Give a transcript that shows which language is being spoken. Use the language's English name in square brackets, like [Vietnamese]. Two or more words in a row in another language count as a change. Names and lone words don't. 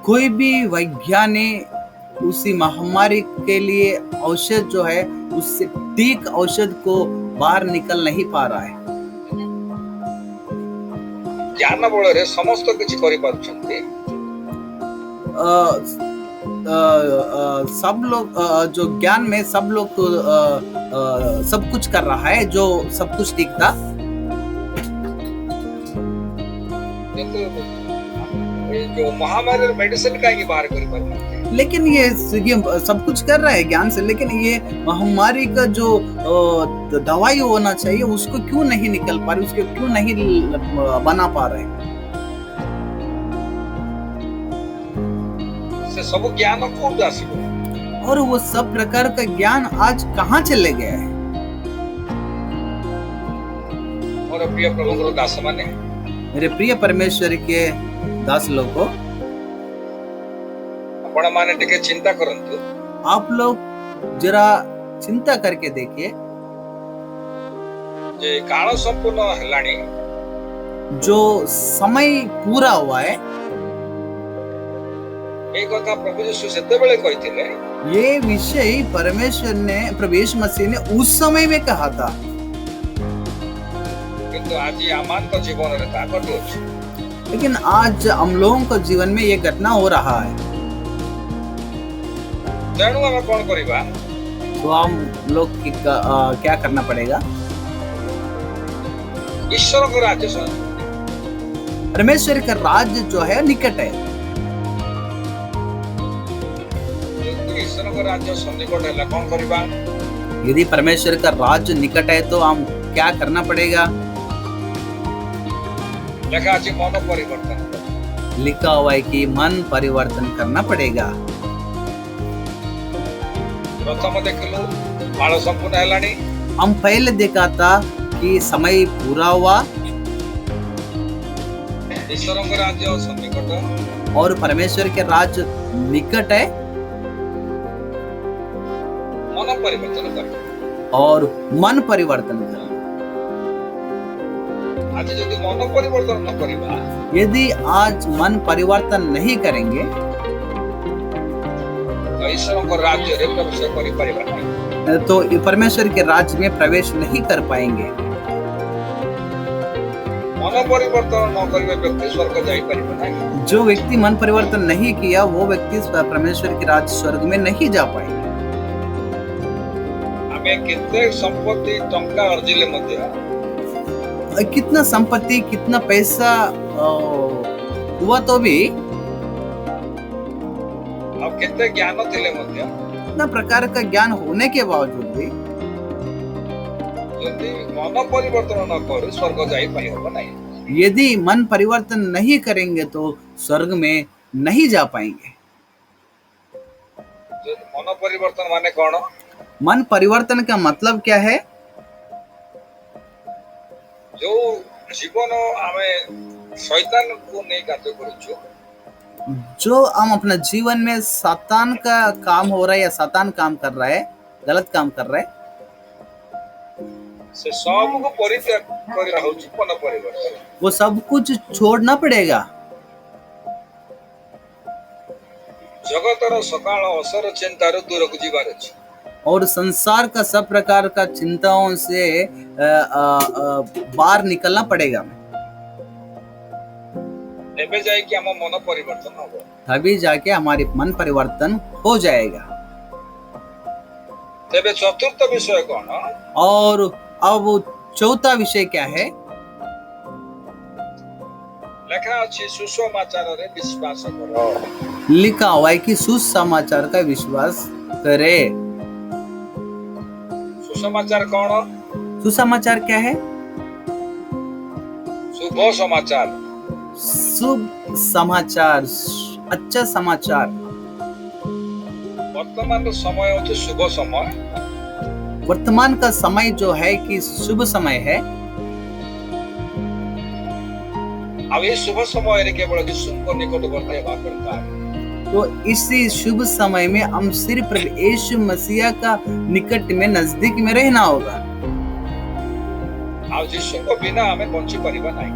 [Hindi] कोई भी वैज्ञानिक उसी महामारी के लिए औषध जो है उससे ठीक औषध को बाहर निकल नहीं पा रहा है। [Odia] ज्ञान ବଳ ରେ ସମସ୍ତ କିଛି କରି ପାରୁଛନ୍ତି। [Hindi] सब लोग जो ज्ञान में सब लोग सब कुछ कर रहा है, जो सब कुछ ठीक था, [Odia] କିନ୍ତୁ ଏଇ ଯୋଉ महामारी मेडिसिन କାହିଁକି ବାହାର କରିପାରୁନାହାନ୍ତି? [Hindi] लेकिन ये सब कुछ कर रहा है ज्ञान से, लेकिन ये महामारी का जो दवाई होना चाहिए उसको क्यों नहीं निकल पा रहे, उसको क्यों नहीं बना पा रहे? [Odia] ସେ ସବୁ ଜ୍ଞାନ କୋଉଠୁ ଆସିବ? [Hindi] और वो सब प्रकार का ज्ञान आज कहाँ चले गया है? [Odia] ମୋର ପ୍ରିୟ ପ୍ରଭୁଙ୍କର ଦାସମାନେ, [Hindi] मेरे प्रिय परमेश्वर के दास लोग को, [Odia] ଆପଣମାନେ ଟିକେ ଚିନ୍ତା କରନ୍ତୁ। [Hindi] आप लोग जरा चिंता करके देखिए, [Odia] ଯେ କାଳ ସମ୍ପୂର୍ଣ୍ଣ ହେଲାଣି, [Hindi] जो समय पूरा हुआ है, [Odia] ଏଇ କଥା ପ୍ରଭୁ ଯୀଶୁ ସେତେବେଳେ କହିଥିଲେ, [Hindi] ये विषय परमेश्वर ने, प्रभु यीशु मसीह ने उस समय में कहा था, [Odia] କିନ୍ତୁ ଆଜି ଆମମାନଙ୍କ ଜୀବନରେ ତାହା ଘଟୁଅଛି। [Hindi] लेकिन आज हम लोगों को जीवन में ये घटना हो रहा है। [Odia] ତେଣୁ ଆମେ କଣ କରିବା? [Hindi] तो हम लोग क्या करना पड़ेगा? [Odia] ଈଶ୍ୱରଙ୍କ ରାଜ୍ୟ [Hindi] परमेश्वर का राज्य जो है निकट है। [Odia] ଈଶ୍ୱରଙ୍କ ରାଜ୍ୟ ସନ୍ନିକଟ ହେଲା କଣ କରିବା? [Hindi] यदि परमेश्वर का राज्य निकट है तो हम क्या करना पड़ेगा? [Odia] ଲେଖା ଅଛି ମନ ପରିବର୍ତ୍ତନ। [Hindi] लिखा हुआ है कि मन परिवर्तन करना पड़ेगा। [Odia] ପ୍ରଥମ ଦେଖିଲୁ କାଳ ସମ୍ପୂର୍ଣ୍ଣ ହେଲାଣି, [Hindi] हम पहले देखा था कि समय पूरा हुआ [Odia] ଈଶ୍ୱରଙ୍କ ରାଜ୍ୟ ସନ୍ନିକଟ, [Hindi] और परमेश्वर के राज्य निकट है, [Odia] ମନ ପରିବର୍ତ୍ତନ କର। [Hindi] और मन परिवर्तन करना। [Odia] ଆଜି ଯଦି ମନ ପରିବର୍ତ୍ତନ ନ କରିବା, [Hindi] यदि आज मन परिवर्तन नहीं करेंगे [Odia] ତ ଈଶ୍ୱରଙ୍କ ରାଜ୍ୟରେ ପ୍ରବେଶ କରିପାରିବା ନାହିଁ। [Hindi] तो परमेश्वर के राज्य में प्रवेश नहीं कर पाएंगे। [Odia] ମନ ପରିବର୍ତ୍ତନ ନ କରିବା ବ୍ୟକ୍ତି ସ୍ୱର୍ଗ ଯାଇପାରିବ ନାହିଁ। [Hindi] जो व्यक्ति मन परिवर्तन नहीं किया वो व्यक्ति परमेश्वर के राज्य स्वर्ग में नहीं जा पाएंगे। [Odia] ଆମେ କେତେ ସମ୍ପତ୍ତି ଟଙ୍କା ଅର୍ଜିଲେ ମଧ୍ୟ [Hindi] कितना संपत्ति, कितना पैसा हुआ तो भी, [Odia] ଆଉ କେତେ ଜ୍ଞାନ ଥିଲେ ମଧ୍ୟ [Hindi] इतना प्रकार का ज्ञान होने के बावजूद भी [Odia] ଯଦି ମନ ପରିବର୍ତ୍ତନ ନ କରୁ ସ୍ୱର୍ଗ ଯାଇପାରିବ ନାହିଁ। [Hindi] यदि मन परिवर्तन नहीं करेंगे तो स्वर्ग में नहीं जा पाएंगे। [Odia] ଯଦି ମନ ପରିବର୍ତ୍ତନ ମାନେ କଣ? [Hindi] मन परिवर्तन का मतलब क्या है? [Odia] ଯୋଉ ଜୀବନ ଆମେ ଶୈତାନକୁ ନେଇ କାର୍ଯ୍ୟ କରୁଛୁ, [Hindi] जो हम अपना जीवन में शैतान का काम हो रहा है या शैतान काम कर रहा है, गलत काम कर रहा है, [Odia] ସେ ସବୁକୁ ପରିତ୍ୟାଗ କରିବା ହଉଛି ମନ ପରିବର୍ତ୍ତନ। [Hindi] वो सब कुछ छोड़ना पड़ेगा। [Odia] ଜଗତର ସକାଳ ଅସର ଚିନ୍ତାରୁ ଦୂରକୁ ଯିବାର ଅଛି। [Hindi] और संसार का सब प्रकार का चिंताओं से बाहर निकलना पड़ेगा। [Odia] ଏବେ ଯାଇକି ଆମ ମନ ପରିବର୍ତ୍ତନ ହବ। [Hindi] तभी जाके हमारी मन परिवर्तन हो जाएगा। [Odia] ତେବେ ଚତୁର୍ଥ ବିଷୟ କଣ? [Hindi] और अब चौथा विषय क्या है? [Odia] ଲେଖା ଅଛି ସୁସମାଚାରରେ ବିଶ୍ୱାସ କର। [Hindi] लिखा हुआ है कि सुसमाचार का विश्वास करे। [Odia] ସୁସମାଚାର କଣ? [Hindi] सुसमाचार क्या है? [Odia] ଶୁଭ ସମାଚାର। [Hindi] शुभ समाचार, अच्छा समाचार। [Odia] ବର୍ତ୍ତମାନର ସମୟ ହେଉଛି ଶୁଭ ସମୟ। [Hindi] वर्तमान का समय जो है कि शुभ समय है, [Odia] ଆଉ ଏଇ ଶୁଭ ସମୟରେ କେବଳ ଯୀଶୁଙ୍କ ନିକଟବର୍ତ୍ତୀ ହେବା ଦରକାର। [Hindi] तो इसी शुभ समय में हम सिर्फ यीशु मसीह का निकट में, नजदीक में रहना होगा। [Odia] ଆଉ ଯୀଶୁଙ୍କ ବିନା ଆମେ ବଞ୍ଚି ପାରିବା ନାହିଁ।